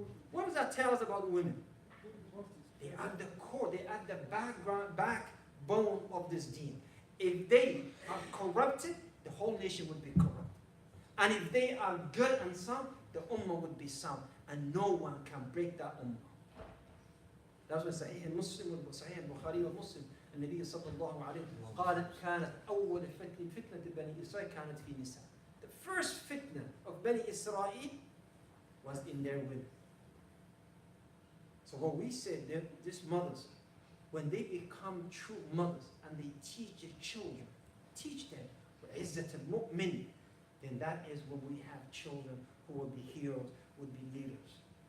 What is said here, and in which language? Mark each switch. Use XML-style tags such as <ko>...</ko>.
<en>What does that tell us about women? They are the core, they are the backbone of this deen. If they are corrupted, the whole nation would be corrupt. And if they are good and sound, the ummah would be sound. And no one can break that ummah. That's what</en> <ar>Sahih Muslim, Sahih Bukhari wa Muslim, النبي صلى الله عليه وسلم قال كانت أول فتنة بني إسرائيل كانت في نساء.</ar> <en>The first fitna of Bani Israel was in their women. So what we say, these mothers, when they become true mothers and they teach their children, teach them</en> <ar>عزة المؤمن,</ar> <en>then that is when we have children who will be heroes, would be leaders.</en>